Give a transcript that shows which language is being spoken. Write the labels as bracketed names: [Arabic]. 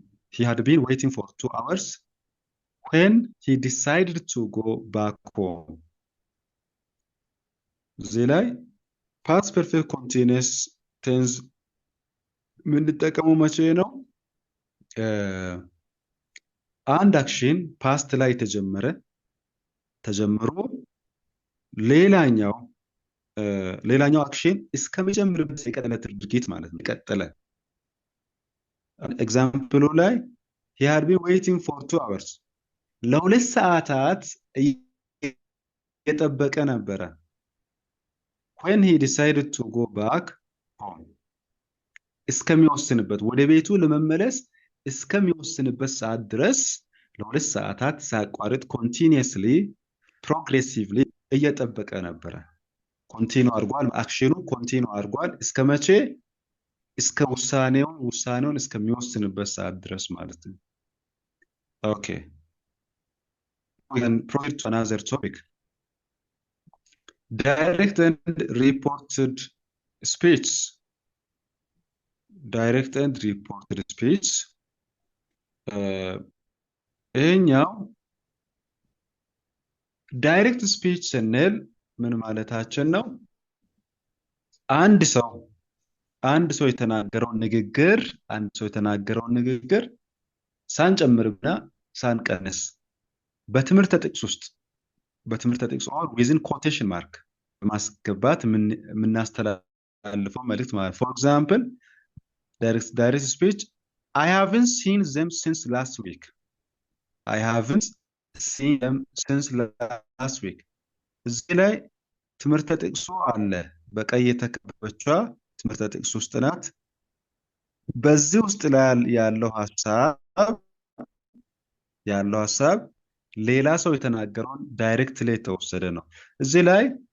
[English] He had been waiting for 2 hours when he decided to go back home. [Amharic] እዚህ ላይ past perfect continuous tense የምንጠቀመው መቼ ነው? አንድ አክሽን ፓስት ላይ ተጀምሮ ሌላኛው አክሽን እስከሚጀምርበት የቀጠለ ድርጊት ማለት ነው። ኤግዛምፕሉ ላይ [English] he had been waiting for 2 hours [Amharic] ለሁለት ሰዓታት እየጠበቀ ነበረ። [English] when he decided to go back home [Amharic] እስከሚወስንበት ወደ ቤቱ ለመመለስ እስከሚወስንበት ሰዓት ድረስ ለሁለት ሰዓታት ሳያቋርጥ [English] continuously progressively [Amharic] እየጠበቀ ነበረ። ኮንቲኒው አድርጓል። አክሽኑ ኮንቲኒው አድርጓል። እስከ መቼ? እስከ ውሳኔውን እስከሚወስንበት ሰዓት ድረስ ማለት ነው። ኦኬ [English] we can proceed to another topic. Direct and reported speech. Direct and reported speech. [Amharic] ይሄኛው ዳይሬክት ስፒች ስንል ምን ማለታችን ነው? አንድ ሰው የተናገረውን ንግግር ሳንጨምርና ሳንቀንስ በትምህርተ ጥቅስ [English] or within quotation mark [Amharic] በማስገባት የምናስተላልፈው መልእክት ማለት። [English] for example direct speech I haven't seen them since last week. I haven't seen them since last week. [Amharic] እዚህ ላይ ትምህርተ ጥቅሱ አለ። በቀይ የተከበበችዋ ትምህርተ ጥቅስ ውስጥ ናት። በዚህ ውስጥ ላይ ያለው ሐሳብ ሌላ ሰው የተናገረውን ዳይሬክት ላይ የተወሰደ ነው። እዚህ ላይ